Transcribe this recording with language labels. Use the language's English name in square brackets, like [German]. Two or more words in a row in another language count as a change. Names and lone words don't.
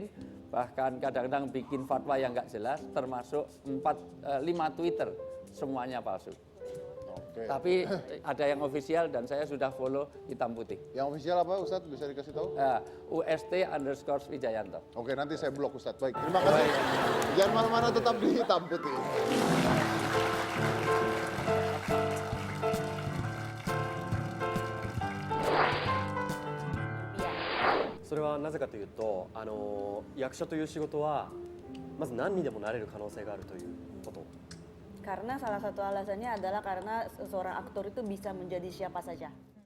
[Indonesian] Bahkan kadang-kadang bikin fatwa yang nggak jelas, termasuk 5 Twitter, semuanya palsu. Oke. Tapi ada yang official dan saya sudah follow hitam putih. Yang official apa Ustadz, bisa dikasih tahu? UST_Wijayanto. Oke, nanti saya blok Ustadz. Baik, terima kasih. Jangan mana-mana, tetap di hitam putih. [Japanese] それはなぜかというと、役者という仕事はまず何にでもなれる可能性があるということ。 [Indonesian] Karena salah satu alasannya adalah karena seorang aktor itu bisa menjadi siapa saja.